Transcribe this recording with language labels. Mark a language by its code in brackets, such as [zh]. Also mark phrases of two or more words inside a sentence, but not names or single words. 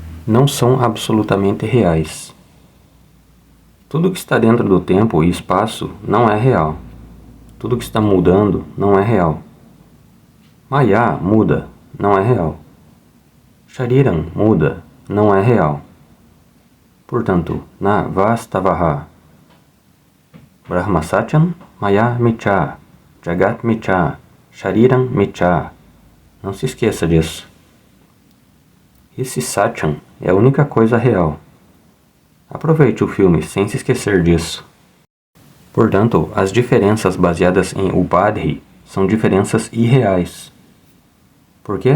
[pt] não são absolutamente reais. Tudo que está dentro do tempo e espaço não é real. Tudo que está mudando não é real. Maya muda, não é real. Shariram muda, não é real. [sa] Portanto, na Vastavaha, Brahma Satyam, Maya Micha, Jagat Micha, Shariram Micha. [pt] Não se esqueça disso. Esse Satyam é a única coisa real. Aproveite o filme sem se esquecer disso. Portanto, as diferenças baseadas em Upadhi são diferenças irreais. Por quê?